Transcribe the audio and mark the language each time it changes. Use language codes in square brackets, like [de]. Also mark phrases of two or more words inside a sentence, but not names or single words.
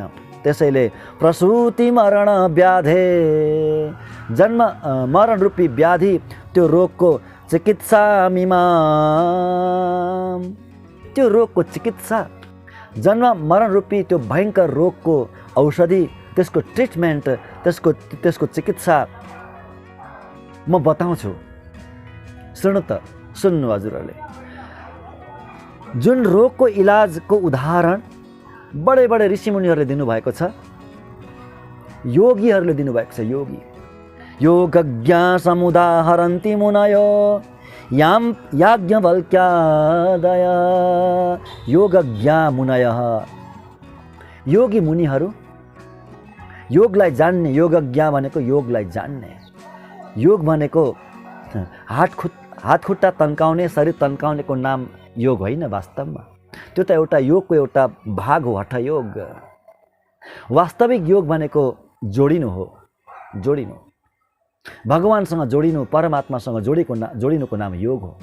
[ne] त्यसैले [sa] प्रसूति मरण व्याधे, [ne] जन्म मरण रूपी व्याधि, त्यो रोगको चिकित्सा मिमाम, त्यो रोगको चिकित्सा, जन्म मरण रूपी त्यो भयङ्कर रोगको औषधि, त्यसको ट्रिटमेन्ट, त्यसको चिकित्सा म बताउँछु। सुन्नु त, सुन्नु हजुरहरूले। जुन रोगको इलाजको उदाहरण बडे बडे ऋषिमुनिहरूले दिनुभएको छ, योगीहरूले दिनुभएको छ। [sa] योगी योगज्ञा समुदाहरन्ति मुनयो यां याज्ञवल्क्यादय, योगज्ञा मुनयः, [ne] योगी मुनिहरू, योगलाई जान्ने, योगज्ञा भनेको योगलाई जान्ने। योग भनेको हात खुट्टा तन्काउने, शरीर तन्काउनेको नाम योग होइन वास्तवमा। त्यो त एउटा योगको एउटा भाग हो, हठयोग। वास्तविक योग भनेको जोडिनु हो, जोडिनु, भगवानसँग जोडिनु, परमात्मासँग जोडिनुको नाम योग हो।